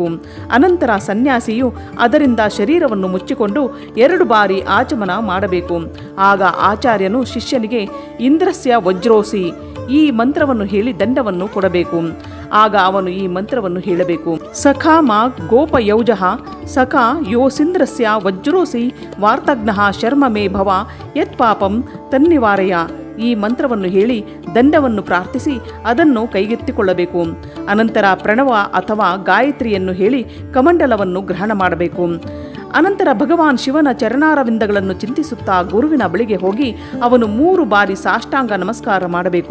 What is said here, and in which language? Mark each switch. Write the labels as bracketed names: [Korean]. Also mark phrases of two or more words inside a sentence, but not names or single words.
[Kannada] ಅನಂತರ ಸನ್ಯಾಸಿಯು ಅದರಿಂದ ಶರೀರವನ್ನು ಮುಚ್ಚಿಕೊಂಡು 2 ಬಾರಿ ಆಚಮನ ಮಾಡಬೇಕು. ಆಗ ಆಚಾರ್ಯನು ಶಿಷ್ಯನಿಗೆ [Sanskrit] ಇಂದ್ರಸ್ಯ ವಜ್ರೋಸಿ [Kannada] ಈ ಮಂತ್ರವನ್ನು ಹೇಳಿ ದಂಡವನ್ನು ಕೊಡಬೇಕು. ಆಗ ಅವನು ಈ ಮಂತ್ರವನ್ನು ಹೇಳಬೇಕು. [Sanskrit] ಸಖಾ ಮಾ ಗೋಪಯೌಜಃ ಸಖಾ ಯೋಸಿಂದ್ರಸ್ಯ ವಜ್ರೋಸಿ ವಾರ್ತಜ್ಞಃ ಶರ್ಮ ಮೇ ಭವ ಯತ್ ಪಾಪಂ ತನ್ನಿವಾರಯ. [Kannada] ಈ ಮಂತ್ರವನ್ನು ಹೇಳಿ ದಂಡವನ್ನು ಪ್ರಾರ್ಥಿಸಿ ಅದನ್ನು ಕೈಗೆತ್ತಿಕೊಳ್ಳಬೇಕು. ಅನಂತರ ಪ್ರಣವ ಅಥವಾ ಗಾಯತ್ರಿಯನ್ನು ಹೇಳಿ ಕಮಂಡಲವನ್ನು ಗ್ರಹಣ ಮಾಡಬೇಕು. ಅನಂತರ ಭಗವಾನ್ ಶಿವನ ಚರಣಾರವಿಂದಗಳನ್ನು ಚಿಂತಿಸುತ್ತಾ ಗುರುವಿನ ಬಳಿಗೆ ಹೋಗಿ ಅವನು 3 ಬಾರಿ ಸಾಷ್ಟಾಂಗ ನಮಸ್ಕಾರ ಮಾಡಬೇಕು.